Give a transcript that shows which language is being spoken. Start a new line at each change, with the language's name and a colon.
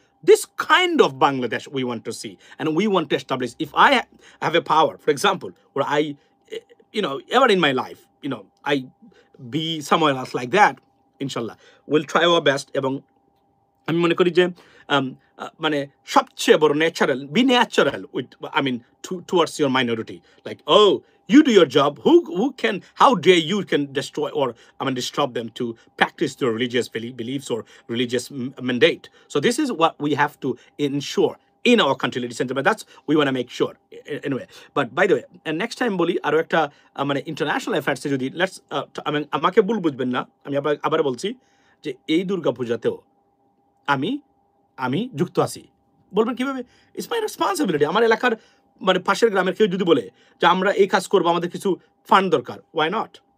English: This kind of Bangladesh we want to see, and we want to establish. If I have a power, for example, or I, ever in my life, I be somewhere else like that, inshallah, we'll try our best.
Bangla: এবং আমি মনে করি যে মানে সবচেয়ে বড়
English: Natural, be natural with, I mean towards your minority, like you do your job. Who can? How dare you can destroy or disturb them to practice their religious beliefs or religious mandate? So this is what we have to ensure in our country, ladies and gentlemen. That's we want to make sure. Anyway, but by the way, and next time
Bangla: বলি আরো একটা মানে international affairs যদি let's, আমাকে ভুল বুঝবেন না, আমি আবার বলছি যে এই দুর্গাপূজাতেও আমি যুক্ত আছি। বলবেন কিভাবে?
English: It's my responsibility.
Bangla: আমার এলাকার মানে পাশের গ্রামের কেউ যদি বলে যে আমরা এই কাজ করবো, আমাদের কিছু ফান্ড দরকার,
English: Why not?